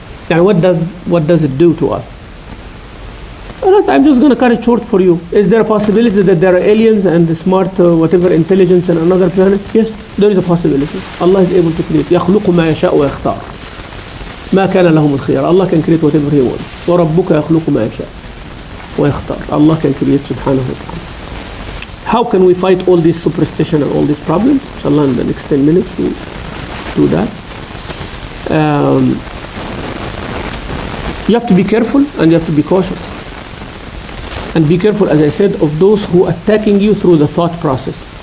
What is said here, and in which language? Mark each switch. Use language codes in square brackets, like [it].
[en] And what does it do to us? All right, I'm just going to cut it short for you. Is there a possibility that there are aliens and the smart whatever intelligence on another planet? Yes, there is a possibility. Allah is able to create. [ar] يخلق ما يشاء ويختار. ما كان لهم الخيار. [en] Allah can create whatever He wants. [ar] وربك يخلق ما يشاء ويختار. [en] Allah can create subhanahu wa ta'ala. How can we fight all this superstition and all these problems? Inshallah, in the next 10 minutes we'll do that. You have to be careful and you have to be cautious. And be careful, as I said, of those who are attacking you through the thought process.